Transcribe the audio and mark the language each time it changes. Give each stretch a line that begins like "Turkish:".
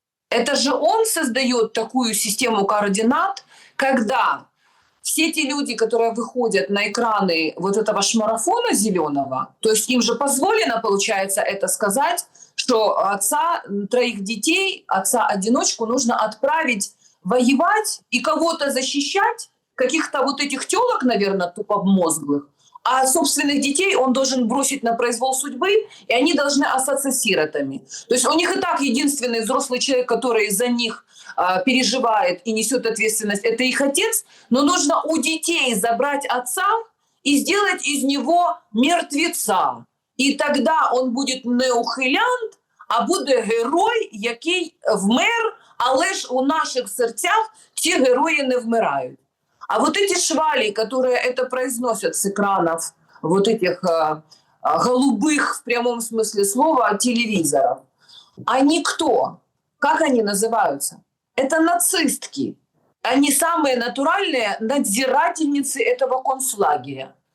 Russian: Это же он создает такую систему координат, когда все те люди, которые выходят на экраны вот этого шмарафона зеленого, то есть им же позволено, получается, это сказать, что отца троих детей, отца-одиночку нужно отправить воевать и кого-то защищать, каких-то вот этих тёлок, наверное, тупомозглых, а собственных детей он должен бросить на произвол судьбы, и они должны остаться сиротами. То есть у них и так единственный взрослый человек, который за них переживает и несет ответственность, это их отец, но нужно у детей забрать отца и сделать из него мертвеца.
Ukrainian: І тоді він буде не ухилянт, а буде герой, який вмер, але ж у наших серцях ці герої не вмирають.
Russian: А вот эти швали, которые это произносят с экранов вот этих голубых, в прямом смысле слова, телевизоров, они кто? Как они называются? Это нацистки. Они самые натуральные надзирательницы этого концлагеря.